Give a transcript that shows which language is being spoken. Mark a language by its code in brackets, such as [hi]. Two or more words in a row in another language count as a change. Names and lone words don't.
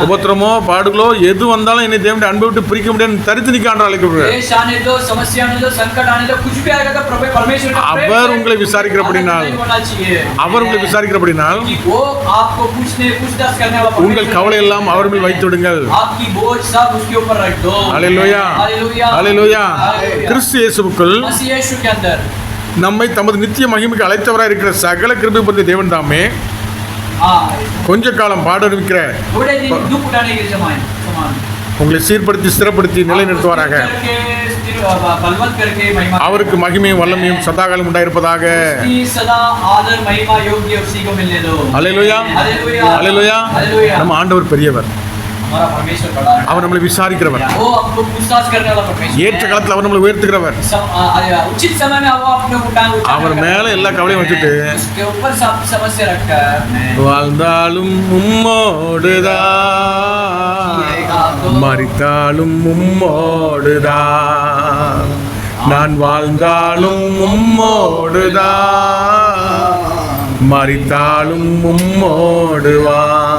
[ta] உபத்திரமோ பாடுகளோ எது வந்தாலும் என்னை தேவனுடைய அன்பை விட்டு பிரிக்க முடியாது தரித்து நிக்க ஆண்டவர் அழைக்கப்படுறார். [hi] देश आने दो, समस्या आने दो, संकट आने दो, कुछ भी आएगा तो प्रभु परमेश्वर का प्रेम [ta] அவர் உங்களை விசாரிக்கிறபடினால் அவர் உங்களை விசாரிக்கிறபடினால் [hi] कि वो आपको पूछताछ करने वाला [ta] உங்கள் கவலை எல்லாம் அவர் மேல் வைத்து விடுங்கள். [hi] आपकी बोझ सब उसके ऊपर रख दो. [ta] ஹல்லேலூயா ஹல்லேலூயா. கிறிஸ்து இயேசுவுக்குள் [hi] मसीह यीशु के अंदर [ta] நம்மை தமது நித்திய மகிமைக்கு அழைத்தவராய் இருக்கிற சகல கிருபை பொருந்திய தேவன் தாமே கொஞ்ச காலம் பாடுவிக்கிற [hi] थोड़े दिन दुख उठाने के समान [ta] உங்களை சீர்படுத்தி ஸ்திரப்படுத்தி நிலைநிறுத்துவாராக. [hi] बलवंत करके महिमा [ta] அவருக்கு மகிமையும் வல்லமையும் சதாகாலம் உண்டாயிருப்பதாக. [hi] सदा आदर महिमा योग्य उसी को मिलने दो. [ta] ஹல்லேலூயா ஹல்லேலூயா. நம்ம ஆண்டவர் பெரியவர், [hi] हमारा परमेश्वर बड़ा है. [ta] அவர் நம்மளை விசாரிக்கிறவர், [hi] वो हमको पूछताछ करने वाला परमेश्वर [ta] ஏற்ற காலத்தில் அவர் நம்மளை உயர்த்துகிறவர். [hi] उचित समय में वो अपने उठाए [ta] அவர் மேல எல்லா கவலையும் வச்சுட்டு [hi] उसके ऊपर सब समस्या रखकर [ta] வாழ்ந்தாலும் உம்மோடுதான் மரித்தாலும் உம்மோடுதான் நான் வாழ்ந்தாலும் உம்மோடுதான் மரித்தாலும் உம்மோடுவான்.